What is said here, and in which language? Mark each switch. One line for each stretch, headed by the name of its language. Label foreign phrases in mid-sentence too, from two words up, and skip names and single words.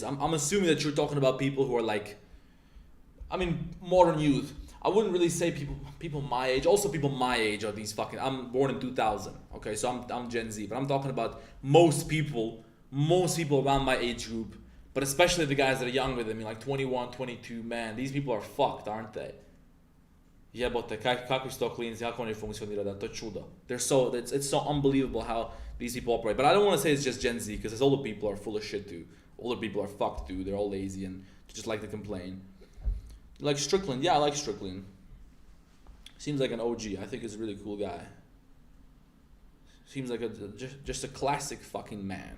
English: I'm assuming that you're talking about people who are like, I mean, modern youth. I wouldn't really say people my age. Also, people my age are these fucking. I'm born in 2000. Okay, so I'm Gen Z, but I'm talking about most people around my age group, but especially the guys that are younger than me, like 21, 22. Man, these people are fucked, aren't they?
Croatian: Jebote, kako se to klinci, kako oni funkcionira, to je čudo.
English: It's so unbelievable how these people operate. But I don't want to say it's just Gen Z, because older people are full of shit too. Older people are fucked too. They're all lazy and just like to complain. Like Strickland, yeah, I like Strickland. Seems like an OG. I think he's a really cool guy. Seems like just a classic fucking man.